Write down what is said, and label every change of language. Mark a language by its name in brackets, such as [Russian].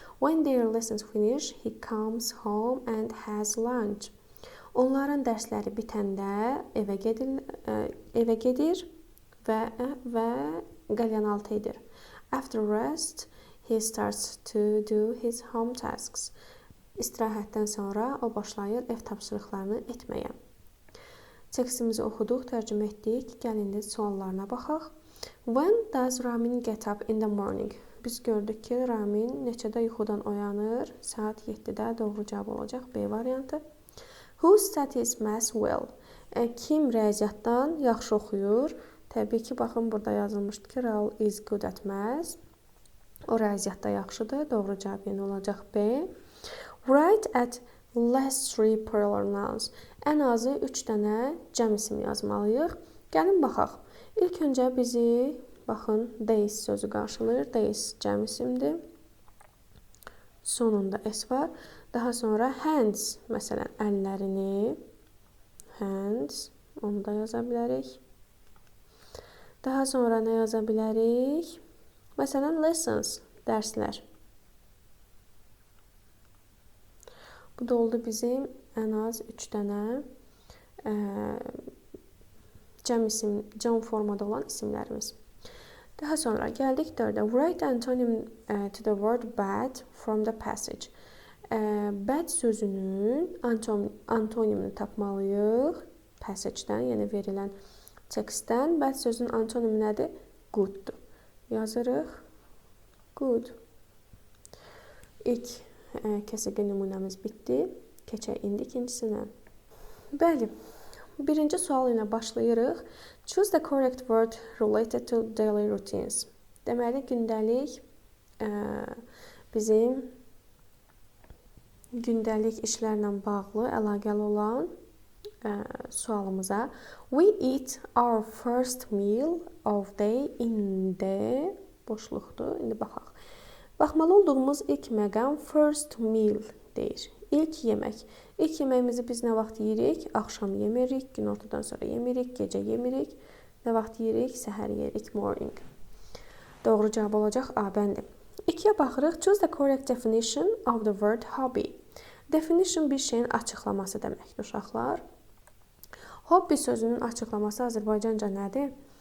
[English] When their lessons finish, he comes home and has lunch. [Azerbaijani] Onların dərsləri bitəndə evə gedir və qəlyanaltı edir. [English] After rest, he starts to do his home tasks. [Azerbaijani] İstirahətdən sonra o başlayır ev tapşırıqlarını etməyə. Tekstimizi oxuduq, tərcümə etdik. Gəlin də suallarına baxaq. [English] When does Ramin get up in the morning? [Azerbaijani] Biz gördük ki, Ramin neçədə yuxudan oyanır? Saat 7-də doğru cavab olacaq B variantı. [English] Who studies maths well? [Azerbaijani] Kim riyaziyyatdan yaxşı oxuyur? Təbii ki, baxın, burada yazılmışdı ki, [English] Raul is good at maths. [Azerbaijani] O riyaziyyatda yaxşıdır. Doğru cavab yenə olacaq B. [English] Write at least 3 plural nouns. [Azerbaijani] Ən azı 3 dənə cəm isim yazmalıyıq. Gəlin baxaq. İlk öncə bizi, baxın, days sözü qarşılayır. Days cəm isimdir. Sonunda S var. Daha sonra hands, məsələn, əllərini, hands, onu da yaza bilərik. Daha sonra nə yaza bilərik? Məsələn, lessons, dərslər. Bu da oldu bizim ən az 3 dənə cəm formada olan isimlərimiz. Daha sonra gəldik 4-ə. [English] Write antonym to the word bad from the passage. [Azerbaijani] Bad sözünün antonimini tapmalıyıq. Passage-dən, yəni verilən tekstdən. Bad sözünün antonimi nədir? Good-dur. Yazırıq. Good. İlk kəsiqli nümunəmiz bitdi. Keçək indi ikincisinə. Bəli. Birinci sual ilə başlayırıq. [English] Choose the correct word related to daily routines. [Azerbaijani] Deməli, gündəlik bizim gündəlik işlərlə bağlı, əlaqəli olan sualımıza [English] we eat our first meal of day in the [Azerbaijani] boşluqdur. İndi baxaq. Baxmalı olduğumuz ilk məqam first meal deyir. İlk yemək. İlk yeməyimizi biz nə vaxt yeyirik? Axşam yemirik, günortadan sonra yemirik, gecə yemirik. Nə vaxt yeyirik? Səhər yeyirik, morning. Doğru cavab olacaq A bəndi. 2-yə baxırıq. [English] Choose the correct definition of the word hobby. [Azerbaijani] Definition bir şeyin açıqlaması deməkdir, uşaqlar. Hobby sözünün açıqlaması Azərbaycanca nədir?